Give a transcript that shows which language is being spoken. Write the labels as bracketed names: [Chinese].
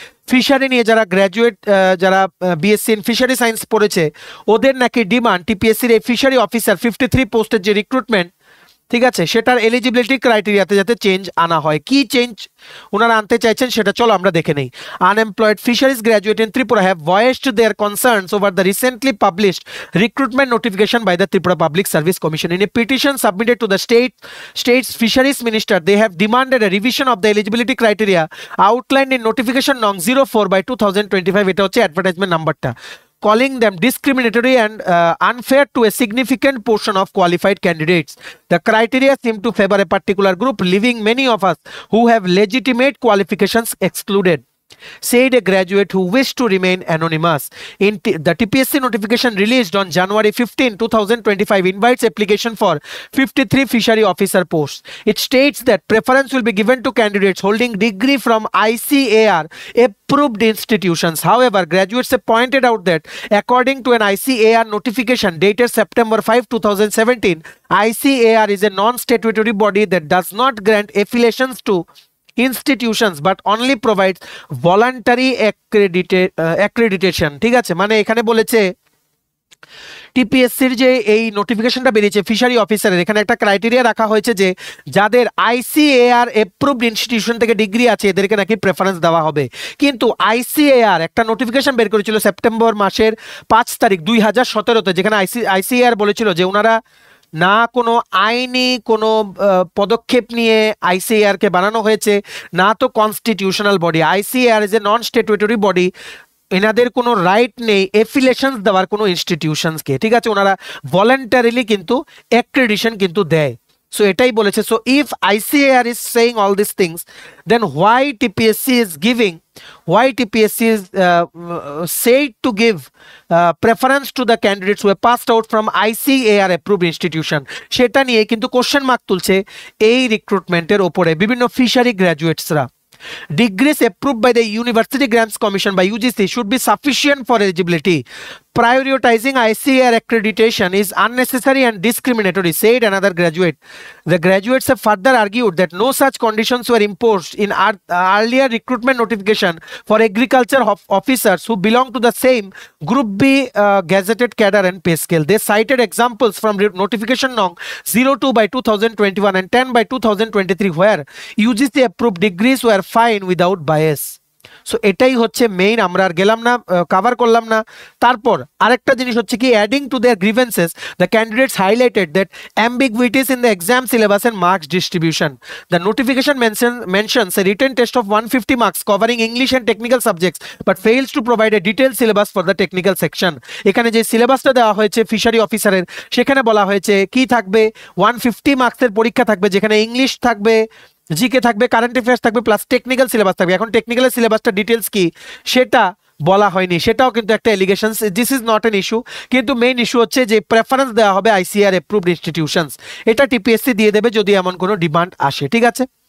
[Bangla] Fishery নিয়ে যারা graduate, যারা বিএসসি ইন ফিশারি সায়েন্স পড়েছে, ওদের নাকি ডিমান্ড টিপিএসসির এই ফিশারি অফিসার 53 পোস্টের যে রিক্রুটমেন্ট, ঠিক আছে, সেটার এলিজিবিলিটি ক্রাইটেরিয়াতে যাতে চেঞ্জ আনা হয়। কি চেঞ্জ ওনারা আনতে চাইছেন সেটা চলো আমরা দেখে নেই। [English] Unemployed fisheries graduate in Tripura have voiced their concerns over the recently published recruitment notification by the Tripura Public Service Commission. In a petition submitted to the state's fisheries minister, they have demanded a revision of the eligibility criteria outlined in notification nong 04/2025. [Bangla] এটা হচ্ছে advertisement নাম্বারটা, [English] calling them discriminatory and unfair to a significant portion of qualified candidates. The criteria seem to favor a particular group, leaving many of us who have legitimate qualifications excluded, said a graduate who wished to remain anonymous. The TPSC notification released on January 15, 2025 invites application for 53 fishery officer posts. It states that preference will be given to candidates holding degree from ICAR approved institutions. However, graduates have pointed out that according to an ICAR notification dated September 5, 2017, ICAR is a non-statutory body that does not grant affiliations to institutions but only provides voluntary accreditation. [Bangla] ঠিক আছে, মানে এখানে বলেছে টিপিএসসির যে এই নোটিফিকেশনটা বেরিয়েছে fishery অফিসারের, এখানে একটা ক্রাইটেরিয়া রাখা হয়েছে যে যাদের আইসিএআর অ্যাপ্রুভড ইনস্টিটিউশন থেকে ডিগ্রি আছে এদেরকে নাকি প্রেফারেন্স দেওয়া হবে। কিন্তু আইসিএআর একটা নোটিফিকেশন বের করেছিল সেপ্টেম্বর মাসের 5 তারিখ 2017-তে, যেখানে আইসিএআর বলেছিল যে ওনারা না কোনো আইনি কোনো পদক্ষেপ নিয়ে আইসিএআর কে বানানো হয়েছে, না তো constitutional body. [English] ICAR is a non statutory body, [Bangla] এনাদের কোনো রাইট নেই এফিলিয়েশনস দেওয়ার কোনো ইনস্টিটিউশনসকে, ঠিক আছে। ওনারা ভলেন্টারিলি কিন্তু অ্যাক্রেডিটেশন কিন্তু দেয়। সো এটাই বলেছে। [English] so if ICAR is saying all this things, then why TPSC is giving, why TPSC is said to give preference to the candidates who have passed out from ICAR approved institution, [Bangla] সেটা নিয়ে কিন্তু question mark তুলছে এই রিক্রুটমেন্টের ওপরে বিভিন্ন fishery গ্র্যাজুয়েটসরা। [English] Degrees approved by the University Grants Commission by UGC should be sufficient for eligibility. Prioritizing ICAR accreditation is unnecessary and discriminatory, said another graduate. The graduates have further argued that no such conditions were imposed in earlier recruitment notification for agriculture officers who belong to the same Group B gazetted cadre and pay scale. They cited examples from notification Nong 02 by 2021 and 10 by 2023 where UGC approved degrees were fine without bias. [Bangla] So এটাই হচ্ছে main, আমরা আর গেলাম না, cover করলাম না। তারপর আরেকটা জিনিস হচ্ছে কি, [English] Adding to their grievances the candidates highlighted that ambiguities in the exam syllabus and marks distribution. The notification mentions a written test of 150 marks covering English and technical subjects but fails to provide a detailed syllabus for the technical section. [Bangla] এখানে যে সিলেবাসটা দেওয়া হয়েছে fishery অফিসারের, সেখানে বলা হয়েছে কি থাকবে, 150 মার্কসের পরীক্ষা থাকবে, যেখানে ইংলিশ থাকবে, জিকে থাকবে, কারেন্ট অ্যাফেয়ার্স থাকবে, প্লাস টেকনিক্যাল সিলেবাস থাকবে। এখন টেকনিক্যাল সিলেবাসটা ডিটেলস কি সেটা বলা হয়নি, সেটাও কিন্তু একটা allegation. [English] this is not an issue, [Bangla] কিন্তু মেইন ইস্যু হচ্ছে যে প্রেফারেন্স দেওয়া হবে আইসিআর অ্যাপ্রুভড ইনস্টিটিউশনস, এটা টিপিএসসি দিয়ে দেবে যদি এমন কোনো ডিমান্ড আসে, ঠিক আছে।